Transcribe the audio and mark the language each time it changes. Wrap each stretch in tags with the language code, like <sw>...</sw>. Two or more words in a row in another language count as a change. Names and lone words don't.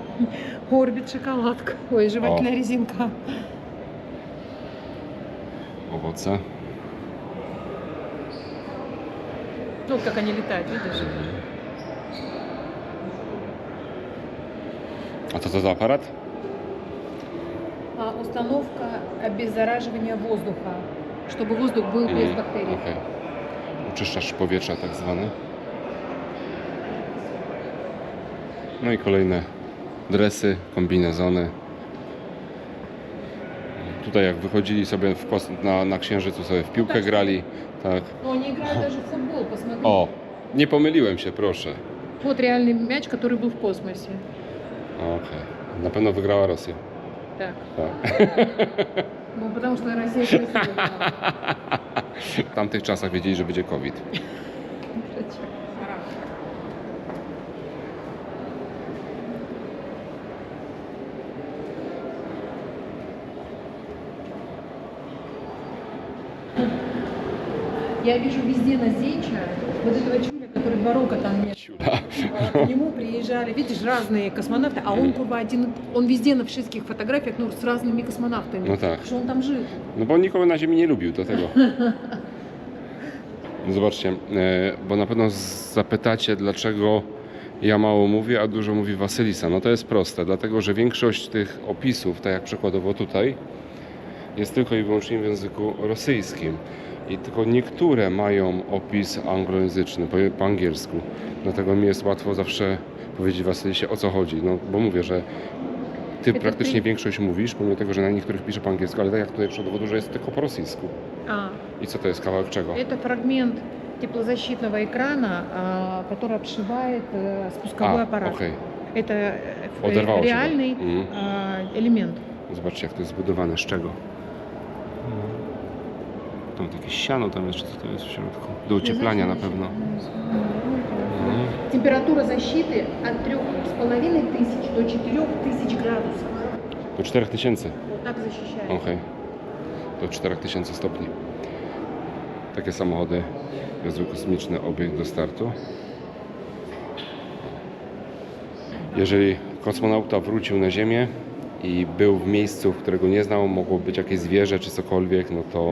<ru>Орбит шоколадка. Ой, жевательная резинка.</ru> <pl>owoce.</pl> <ru>Ну, вот как они летают, видишь?</ru> <pl>A co to za aparat?</pl> <ru>Установка обеззараживания воздуха, чтобы воздух был без бактерий.</ru> <pl>Okej. Oczyszczacz powietrza tak zwany. No i kolejne dresy, kombinezony. Tutaj jak wychodzili sobie na księżycu, sobie w piłkę grali. Tak.</pl> <ru>Но они играют даже в футбол, посмотри.</ru> <pl>O, nie pomyliłem się, proszę.</pl> <ru>Вот реальный мяч, который был в космосе.</ru> <pl>Okej. Na pewno wygrała Rosja.</pl> <ru>Так.</ru> <pl>Tak.</pl> <ru>Ну, потому что Россия красивая.</ru> <pl>W tamtych czasach wiedzieli, że będzie COVID.</pl> <ru>Я вижу везде на Зеча вот этого чуля, который 2 рока там нет. К нему приезжали, видишь, разные космонавты, а он kurwa один, он везде на wszystkich фотографиях, ну, с разными космонавтами.</ru> <pl>No tak.</pl> <ru>Что он там жил.</ru> <pl>No bo nikogo na Ziemi nie lubił, do tego. Zobaczcie, bo na pewno zapytacie, dlaczego ja mało mówię, a dużo mówi Wasylisa. No to jest proste, dlatego że większość tych opisów, tak jak przykładowo tutaj, jest tylko i wyłącznie w języku rosyjskim. I tylko niektóre mają opis anglojęzyczny, po angielsku. Dlatego mi jest łatwo zawsze powiedzieć Wasylisie, o co chodzi. No bo mówię, że ty praktycznie większość mówisz, pomimo tego, że na niektórych pisze po angielsku, ale tak jak tutaj przy dowodu, że jest tylko po rosyjsku. I co to jest, kawałek czego?</pl> <ru>Это фрагмент теплозащитного экрана, который обшивает спусковой аппарат.</ru> <pl>Okej.</pl> <ru>Это</ru> <pl>Oderwało się go.</pl> <ru>реальный элемент.</ru> <pl>Zobaczcie, jak to jest zbudowane, z czego. Tam jakieś siano, tam jeszcze co to jest w środku. Do ocieplania na pewno.</pl> <ru>Температура защиты от 3500 до 4000 градусов.</ru> <pl>Do 4000.</pl> <ru>Вот так защищает.</ru> <pl>Okej. Do 4000 stopni. Takie samochody wiozły kosmiczny obiekt do startu. Jeżeli kosmonauta wrócił na Ziemię i był w miejscu, którego nie znał, mogło być jakieś zwierzę czy cokolwiek, no to</pl>